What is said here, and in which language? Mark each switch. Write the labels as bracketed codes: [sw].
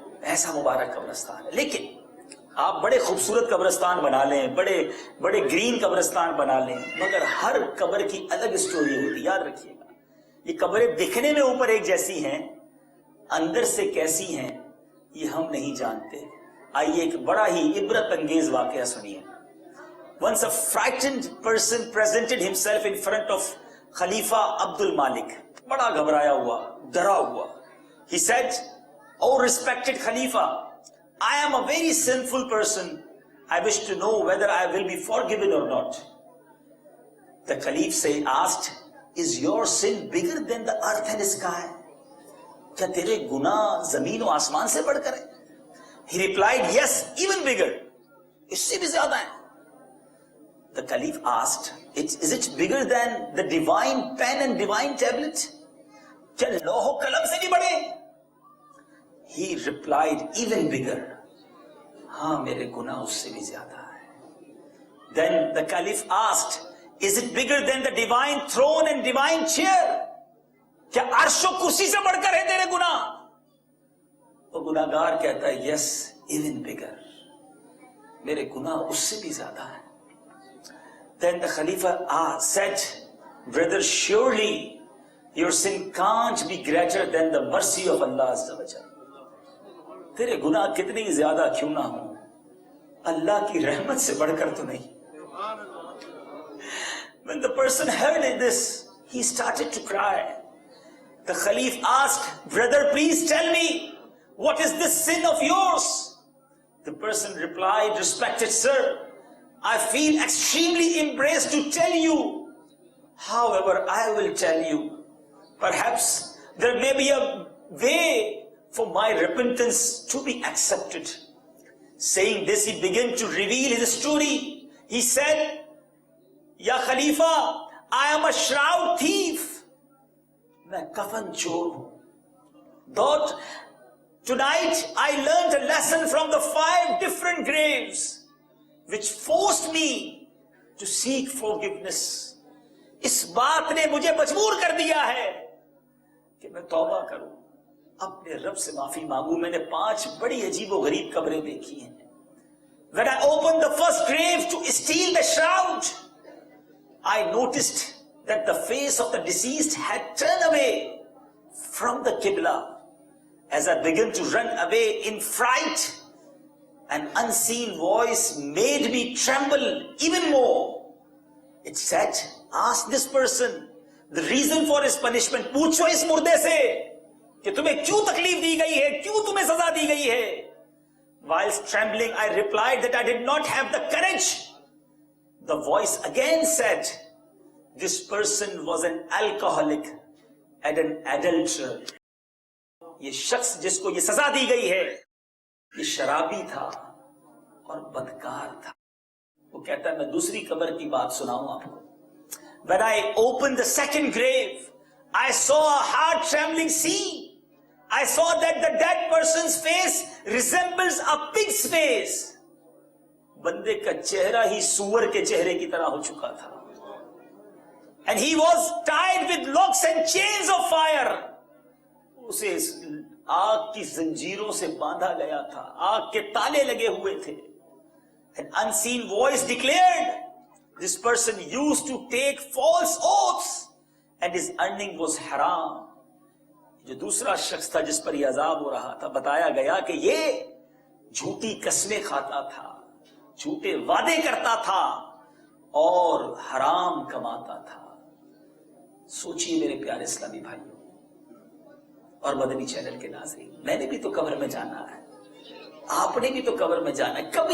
[ur] ایسا مبارک قبرستان ہے. لیکن آپ بڑے خوبصورت قبرستان بنا لیں، بڑے گرین قبرستان بنا لیں، مگر ہر قبر کی الگ سٹوری ہوتی. یاد رکھیے گا یہ قبریں دکھنے میں اوپر ایک جیسی ہیں، اندر سے کیسی ہیں یہ ہم نہیں جانتے. آئیے ایک بڑا ہی عبرت انگیز واقعہ سنیے. [en] Once a frightened person presented himself in front of Khalifa Abdul Malik. [ur] بڑا گھبرایا ہوا، ڈرا ہوا. [en] He said, "Oh respected Khalifa, I am a very sinful person. I wish to know whether I will be forgiven or not." The Caliph asked, "Is your sin bigger than the earth and sky?" [ur] کیا تیرے گناہ زمین و آسمان سے بڑھ کر ہے؟ [en] He replied, "Yes, even bigger." [ur] اس سے بھی زیادہ ہے. [en] The Caliph asked, "Is it bigger than the divine pen and divine tablet?" [ur] کیا لوح و قلم سے بھی بڑے؟ [en] He replied, "Even bigger." [ur] ہاں میرے گناہ اس سے بھی زیادہ ہے. [en] Then the Caliph asked, "Is it bigger than the divine throne and divine chair?" [ur] کیا عرش و کرسی سے بڑھ کر ہے تیرے گناہ؟ وہ گناہگار کہتا ہے [en] yes even bigger, [ur] میرے گناہ اس سے بھی زیادہ ہے. [en] Then the Khalifa said, "Brother, surely your sin can't be greater than the mercy of Allah Azza wa Jalla." [ur] تیرے گناہ کتنے ہی زیادہ کیوں نہ ہوں، اللہ کی رحمت سے بڑھ کر تو نہیں. [en] When the person heard this, he started to cry. The Khalif asked, "Brother, please tell me, what is this sin of yours?" The person replied, "Respected sir, I feel extremely embarrassed to tell you. However, I will tell you. Perhaps there may be a way for my repentance to be accepted." Saying this, he began to reveal his story. He said, "Ya Khalifa, I am a shroud thief. [ur] میں کفن چور ہوں. [en] But tonight I learned a lesson from the 5 different graves which forced me to seek forgiveness." [ur] اس بات نے مجھے مجبور کر دیا ہے کہ میں توبہ کروں، اپنے رب سے معافی مانگوں. میں نے 5 بڑی عجیب و غریب قبریں دیکھی ہیں. [en] When I opened the first grave to steal the shroud, I noticed that the face of the deceased had turned away from the Qibla. As I began to run away in fright, an unseen voice made me tremble even more. It said, "Ask this person the reason for his punishment." [ur] پوچھو اس مردے سے کہ تمہیں کیوں تکلیف دی گئی ہے، کیوں تمہیں سزا دی گئی ہے. [en] Whilst trembling, I replied that I did not have the courage. The voice again said, "This person was an alcoholic and an adulterer." [ur] یہ شخص جس کو یہ سزا دی گئی ہے یہ شرابی تھا اور بدکار تھا. وہ کہتا ہے میں دوسری قبر کی بات سناؤں آپ کو. [en] When I opened the second grave, I saw a heart trembling scene. I saw that the dead person's face resembles a pig's face. [ur] بندے کا چہرہ ہی سور کے چہرے کی طرح ہو چکا تھا. [en] And he was tied with locks and chains of fire. [ur] اسے آگ کی زنجیروں سے باندھا گیا تھا, آگ کے تالے لگے ہوئے تھے. [en] An unseen voice declared, this person used to take false oaths and his earning was haram. [ur] جو دوسرا شخص تھا جس پر یہ عذاب ہو رہا تھا, بتایا گیا کہ یہ جھوٹی قسمیں کھاتا تھا, جھوٹے وعدے کرتا تھا اور حرام کماتا تھا. سوچئے میرے پیارے اسلامی بھائیوں اور مدنی چینل کے ناظرین, میں نے بھی تو قبر میں جانا ہے, آپ نے بھی تو قبر میں جانا ہے.